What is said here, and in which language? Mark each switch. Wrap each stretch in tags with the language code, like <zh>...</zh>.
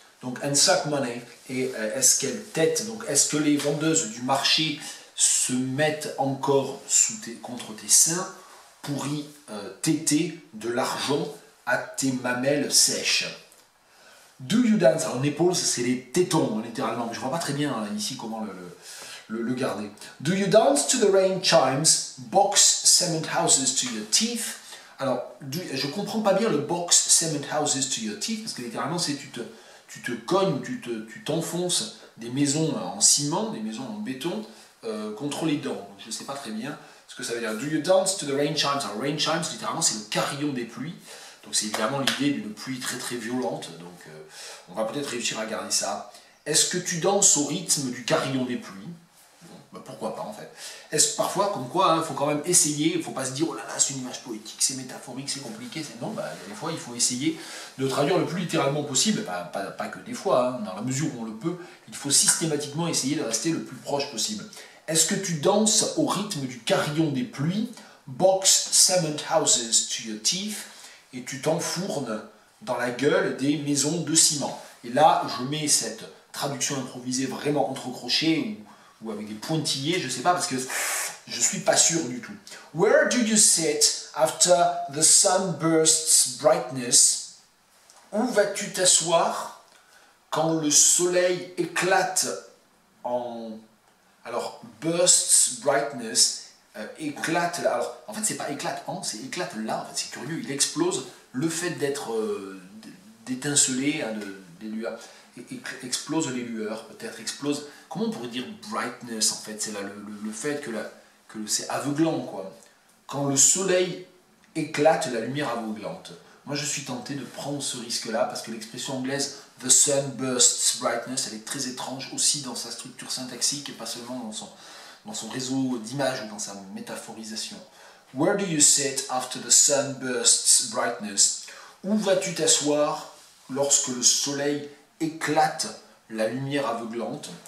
<fr>Donc,</fr> <en>and suck money,</en> <fr>et est-ce qu'elle tête, donc est-ce que les vendeuses du marché se mettent encore contre tes seins pour y téter de l'argent à tes mamelles sèches?</fr> <en>Do you dance?</en> <fr>Alors, nipples, c'est les tétons, littéralement, mais je ne vois pas très bien hein, ici comment le garder.</fr> <en>Do you dance to the rain chimes, box cement houses to your teeth?</en> <fr>Alors, je ne comprends pas bien le</fr> <en>box cement houses to your teeth,</en> <fr>parce que littéralement, c'est tu te cognes, tu t'enfonces des maisons en ciment, des maisons en béton, contre les dents. Donc, je ne sais pas très bien ce que ça veut dire.</fr> <en>Do you dance to the rain chimes?</en> <fr>Alors, rain chimes, littéralement, c'est le carillon des pluies. Donc, c'est évidemment l'idée d'une pluie très très violente. Donc, on va peut-être réussir à garder ça. Est-ce que tu danses au rythme du carillon des pluies? Bon, bah, pourquoi pas, en fait. Est-ce parfois, comme quoi, il faut quand même essayer. Il ne faut pas se dire, oh là là, c'est une image poétique, c'est métaphorique, c'est compliqué. Non, bah, des fois, il faut essayer de traduire le plus littéralement possible. Pas que des fois, hein, dans la mesure où on le peut, il faut systématiquement essayer de rester le plus proche possible. Est-ce que tu danses au rythme du carillon des pluies?</fr> <en>Box cement houses to your teeth.</en> <fr>Et tu t'enfournes dans la gueule des maisons de ciment. Et là, je mets cette traduction improvisée vraiment entrecrochée ou avec des pointillés, je ne sais pas, parce que je ne suis pas sûr du tout.</fr> <en>Where do you sit after the sunburst's brightness?</en> <fr>Où vas-tu t'asseoir quand le soleil éclate en... Alors, bursts brightness, éclate là. Alors, en fait, c'est pas éclate en, c'est éclate là. En fait, c'est curieux, il explose. Le fait d'être d'étinceler, hein, des lueurs, explose les lueurs, peut-être explose. Comment on pourrait dire brightness en fait? C'est là le fait que c'est aveuglant quoi. Quand le soleil éclate, la lumière aveuglante. Moi, je suis tenté de prendre ce risque-là parce que l'expression anglaise</fr> <en>the sun bursts brightness,</en> <fr>elle est très étrange aussi dans sa structure syntaxique et pas seulement dans son réseau d'images ou dans sa métaphorisation.</fr> <en>Where do you sit after the sun bursts brightness?</en> <fr>Où vas-tu t'asseoir lorsque le soleil éclate la lumière aveuglante?</fr>